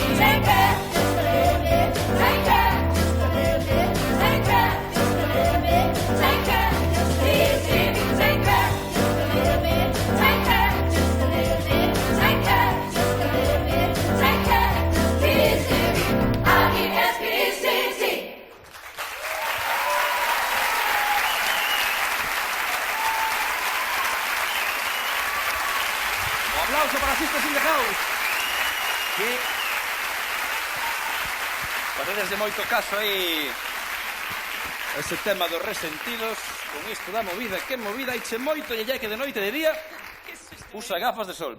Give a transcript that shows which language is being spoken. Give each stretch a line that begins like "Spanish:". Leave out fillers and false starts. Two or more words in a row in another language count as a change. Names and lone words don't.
English: Take care, just a little bit. Take care, just a little bit. Take care, just a little bit. Take care, just T-C-B. Take care, just a little bit. Take care, just a little bit. Take care, just a little bit. Take care, just T-C-B. R-E-S-P-E-C-T.
Galician: Un aplauso para Sisters in the House. Que facedes de moito caso aí ese tema dos resentidos con isto da movida, que movida iche moito e que de noite e de día usa gafas de sol.